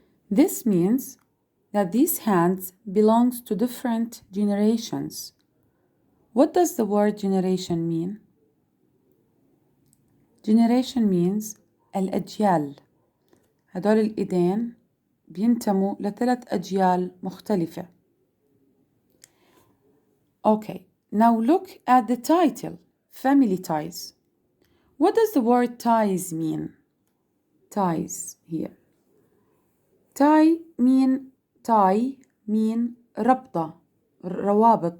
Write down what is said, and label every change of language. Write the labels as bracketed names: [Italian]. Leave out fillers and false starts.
[English] This means that these hands belongs to different generations. What does the word generation mean? Generation means الأجيال. [Arabic] هدول الإيدين بينتموا ل3 أجيال مختلفة. [English] Okay, now look at the title, Family Ties. What does the word ties mean? Ties here. tie mean ربطة. [Arabic] روابط.